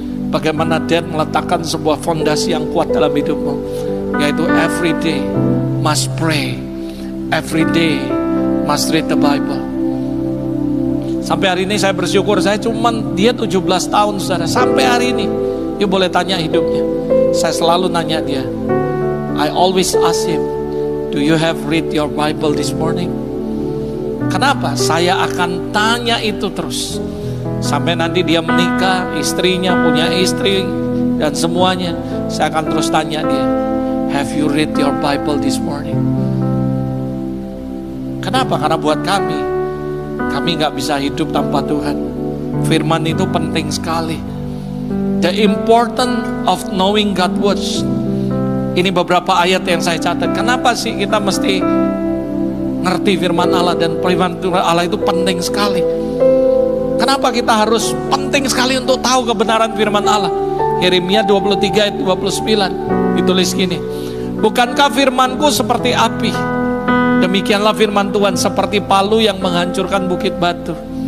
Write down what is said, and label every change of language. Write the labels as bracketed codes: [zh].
[id] Bagaimana Dad meletakkan sebuah fondasi yang kuat dalam hidupmu, yaitu [en] every day must pray, every day must read the Bible. [id] Sampai hari ini saya bersyukur, saya cuman dia 17 tahun saudara. Sampai hari ini, you boleh tanya hidupnya. Saya selalu nanya dia. [en] I always ask him, do you have read your Bible this morning? [id] Kenapa? Saya akan tanya itu terus. Sampai nanti dia menikah, istrinya punya istri, dan semuanya. Saya akan terus tanya dia, [en] have you read your Bible this morning? [id] Kenapa? Karena buat kami gak bisa hidup tanpa Tuhan. Firman itu penting sekali. [en] The importance of knowing God's words. [id] Ini beberapa ayat yang saya catat. Kenapa sih kita mesti ngerti firman Allah? Dan firman Allah itu penting sekali. Kenapa kita harus penting sekali untuk tahu kebenaran firman Allah? Yeremia 23 ayat 29 ditulis gini, bukankah firmanku seperti api, demikianlah firman Tuhan seperti palu yang menghancurkan bukit batu.